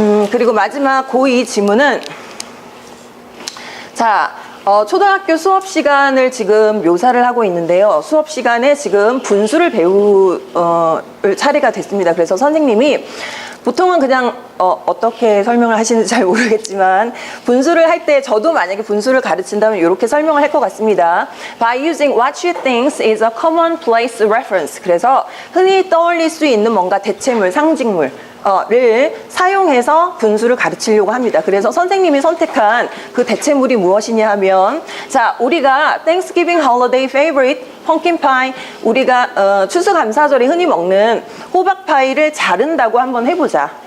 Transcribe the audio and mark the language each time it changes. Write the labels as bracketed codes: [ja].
[ko] 그리고 마지막 고2 지문은 자, 초등학교 수업 시간을 지금 묘사를 하고 있는데요. 수업 시간에 지금 분수를 배울 차례가 됐습니다. 그래서 선생님이 보통은 그냥 어떻게 설명을 하시는지 잘 모르겠지만 분수를 할 때 저도 만약에 분수를 가르친다면 이렇게 설명을 할 것 같습니다. [en] By using what she thinks is a commonplace reference. [ko] 그래서 흔히 떠올릴 수 있는 뭔가 대체물, 상징물 를 사용해서 분수를 가르치려고 합니다. 그래서 선생님이 선택한 그 대체물이 무엇이냐 하면 자, 우리가 [en] Thanksgiving holiday favorite pumpkin pie, [ko] 우리가 추수감사절에 흔히 먹는 호박파이를 자른다고 한번 해보자.